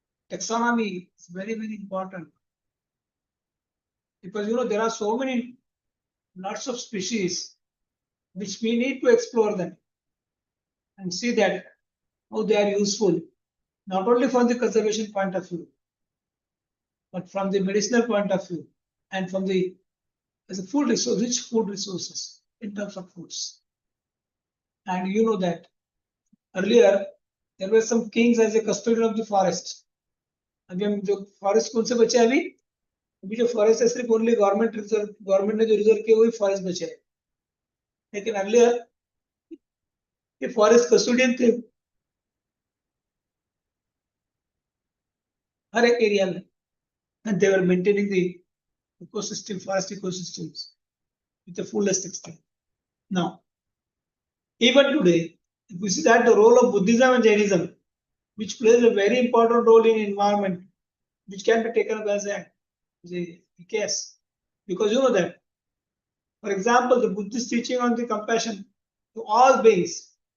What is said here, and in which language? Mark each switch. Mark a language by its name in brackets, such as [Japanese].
[English] Taxonomy is very, very important. Because there are so many lots of species which we need to explore them and see that how they are useful, not only from the conservation point of view, but from the medicinal point of view and from the as a food resource, rich food resources in terms of foods. And you know that earlier there were some kings as a custodian of the forest. [Hindi] अभी हम जो forest कौन से बचे अभी जो forest है सिर्फ ओनली गवर्नमेंट ने जो रिजर्व किए वही फॉरेस्ट बचे हैं लेकिन अर्लियर ये फॉरेस्ट कस्टोडियन थे हर एक एरिया में [English] and they were maintaining the ecosystem, forest ecosystems with the fullest extent. Now, even today, if we see that the role of Buddhism and Jainism, which plays a very important role in environment, which can be taken up as a case, because you know that, for example, the Buddhist teaching on the compassion to all beings,